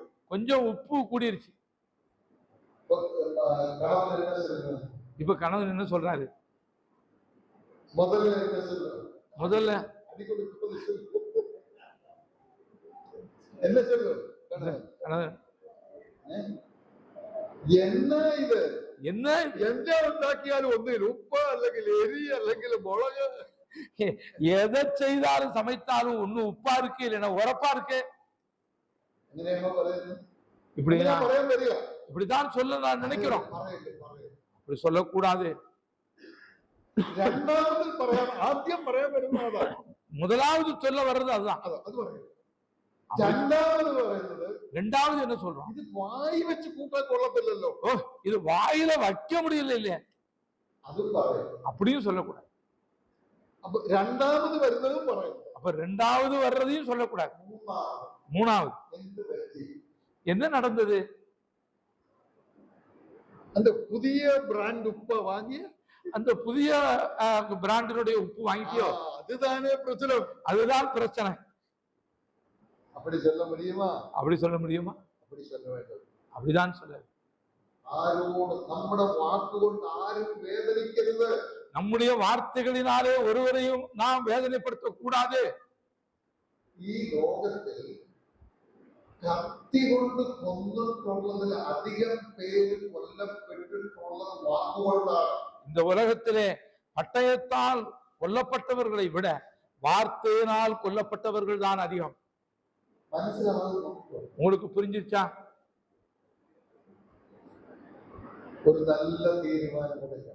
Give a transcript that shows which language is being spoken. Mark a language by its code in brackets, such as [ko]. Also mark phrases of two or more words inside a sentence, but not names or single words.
[ta] கொஞ்சம் உப்பு கூடிருச்சு. இப்ப கணவன் என்ன சொல்றாரு? முதல்ல என்ன சொல்லு, என்ன [ml] ഉണ്ടാക്കിയാലും ഒന്നിൽ ഉപ്പ് അല്ലെങ്കിൽ എരി അല്ലെങ്കിൽ മുളക്, [ta] எதை செய்தாலும் சமைத்தாலும் ஒண்ணு உப்பா இருக்கு இல்லைன்னா உரப்பா இருக்கு. இப்படிதான் சொல்ல நான் நினைக்கிறோம். அப்படி சொல்லக்கூடாது. [ml] രണ്ടാമത് പറയാൻ ആദ്യം പറയാൻ വരുന്നത് അതാണ്. [ta] முதலாவது சொல்ல வர்றது அதுதான். [ml] അത് പറയുന്നത്. രണ്ടാമത് പറയുന്നത് [ta] ரெண்டாவது என்ன சொல்றோம்? [ml] ഇത് വായി വെച്ച് കൂട്ടാൻ കൊള്ളത്തില്ലല്ലോ. [ta] ஓ, இது வாயில வைக்க முடியல இல்லையா? [ml] അതും പറയും. [ta] அப்படியும் சொல்லக்கூடாது. [ml] അപ്പൊ രണ്ടാമത് വരുന്നതും പറയുന്നു. [ta] அப்ப ரெண்டாவது வர்றதையும் சொல்லக்கூடாது. மூணாவது [ml] എന്ത് പറ്റി? [ta] என்ன நடந்தது? அந்த புதிய பிராண்ட் உப்ப வாங்கிய அந்த புதிய பிராண்டினுடைய உப்பு வாங்கிட்டியோ? அதுதானே பிரச்சனை. அதுதான் பிரச்சனை. அப்படி சொல்ல முடியுமா? அப்படி சொல்ல முடியுமா? அப்படி சொல்ல வேண்டும். அப்படிதான் சொல்ல. [ml] ആരോട് നമ്മുടെ വാക്കുകൊണ്ട് ആരും വേദനിക്കരുത്. [ta] நம்முடைய வார்த்தைகளினாலே ஒருவரையும் நாம் வேதனைப்படுத்த கூடாது. [ml] ഈ ലോകത്തിൽ കത്തി കൊണ്ട് കൊന്നിട്ടുള്ളതിൽ അധികം പേര് കൊല്ലപ്പെട്ടിട്ടുള്ളത് വാക്കുകൊണ്ടാണ്. [ta] இந்த உலகத்திலே பட்டயத்தால் கொல்லப்பட்டவர்களை விட வார்த்தையினால் கொல்லப்பட்டவர்கள் தான் அதிகம். [ml] മനസ്സിലാവുന്നു? [ta] உங்களுக்கு புரிஞ்சிருச்சா? ஒரு நல்ல தீர்மானம் எடுங்க.